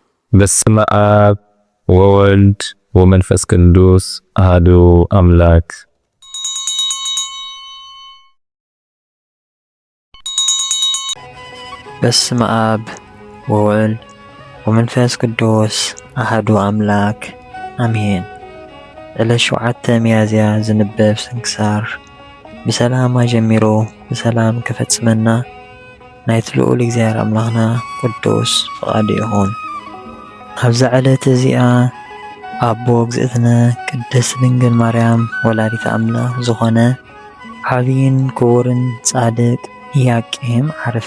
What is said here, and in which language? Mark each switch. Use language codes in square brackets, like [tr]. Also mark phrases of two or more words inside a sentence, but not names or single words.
[gez] በስመ አብ ወወልድ ወመንፈስ ቅዱስ አሐዱ አምላክ። በስመ አብ ወወልድ ወመንፈስ ቅዱስ አሐዱ አምላክ አሜን። ዕለት 7 [ti] ሚያዝያ ዝንበብ ስንክሳር ብሰላም ጀሚሮ ብሰላም ክፈጽመና ናይቲ ልዑል እግዚአብሔር አምላኽና ቅዱስ ፈቃዱ ይኹን። ኣብዚ ዕለት እዚኣ ኣቦ እግዝእትነ ቅድስት ድንግል ማርያም ወላዲተ ኣምላኽ ዝኾነ ዓብይን ክቡርን ጻድቅ ኢያቄም ዓረፈ።